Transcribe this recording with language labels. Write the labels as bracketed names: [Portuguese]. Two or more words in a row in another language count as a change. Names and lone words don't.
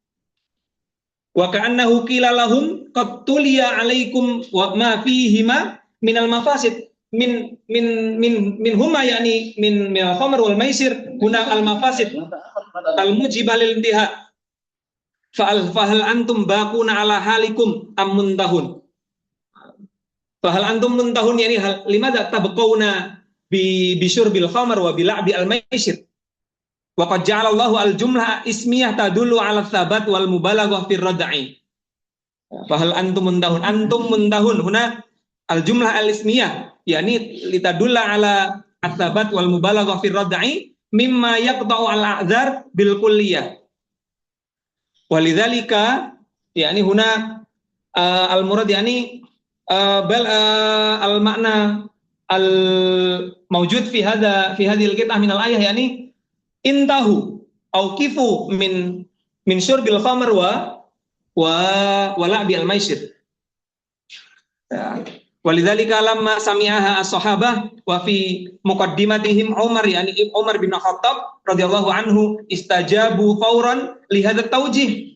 [Arabic] وكأنه قيل لهم قد تليت عليكم وما فيهما من المفاسد من هما يعني من الخمر والميسر هنا المفاسد الموجبة للانتهاء. فهل أنتم باقون على حالكم أم منتهون. فهل أنتم منتهون يعني هل لماذا تبقون بشرب الخمر وبلعب الميسر. وقد جعل الله الجملة اسمية تدل على ثبات والمبالغة في الردع. فهل أنتم منتهون هنا الجملة الاسمية يعني لتدل على الثبات والمبالغة في الردع مما يقطع الأعذار بالكلية. ولذلك يعني هنا المراد يعني بل المعنى الموجود في هذه القطعة من الآية يعني انتهوا أو كفوا من شرب الخمر ولعب الميسر. ولذلك لما سمعها الصحابة وفي مقدمتهم عمر يعني عمر بن الخطاب رضي الله عنه استجابوا فورا لهذا توجيه.